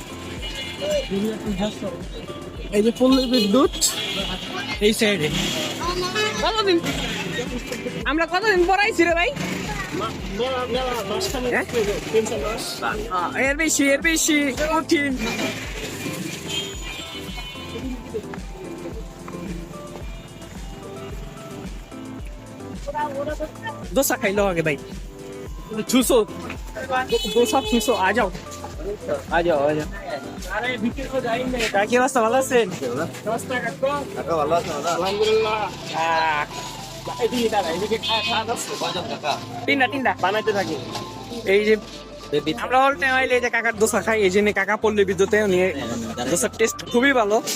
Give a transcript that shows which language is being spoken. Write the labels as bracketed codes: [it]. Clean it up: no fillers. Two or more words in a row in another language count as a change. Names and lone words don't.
[bn] এই যে পল্লী বিদ্যুৎ এই সাইডে, কতদিন আমরা কতদিন পড়াইছি রে ভাই? এর বেশি কঠিন। [hi] डोसा खाई लो आगे भाई, चूसो डोसा चूसो, आ जाओ आ जाओ आ जाओ। [bn] अरे ভিতরে তো যাই না, কাকে অবস্থা ভালো আছেন? অবস্থা কাকু কাকা ভালো আছেন দাদা? আলহামদুলিল্লাহ। এদিকে দাঁড়া, এদিকে খাওয়া দাওয়া বাজার কাকা তিনটা বানাইতে থাকি। এই যে আমরা [en] all time [bn] আইলে এই যে কাকার দোসা খাই, এই জন্য কাকা পল্লী বিদ্যুতে নিয়ে দোসার টেস্ট খুবই ভালো।